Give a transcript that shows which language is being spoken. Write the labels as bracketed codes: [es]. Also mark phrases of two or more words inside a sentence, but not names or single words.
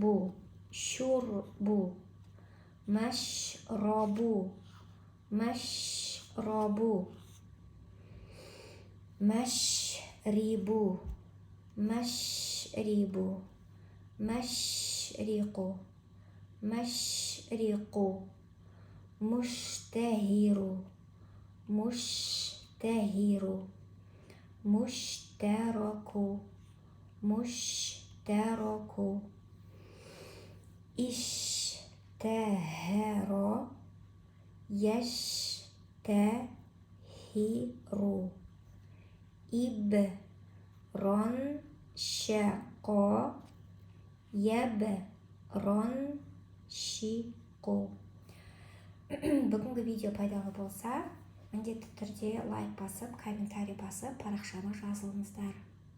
[ar] شرب شرب مشروب مشروب مشرب مشرب مشرق مشرق, مشتهر مشتهر مشترك مشترك, اشتهر يشتهر ابرنشق يبرنشق. [kk] Бүгінгі видео пайдалы болса, міндетті түрде лайк басып, комментарий басып, парақшама жазылыңыздар.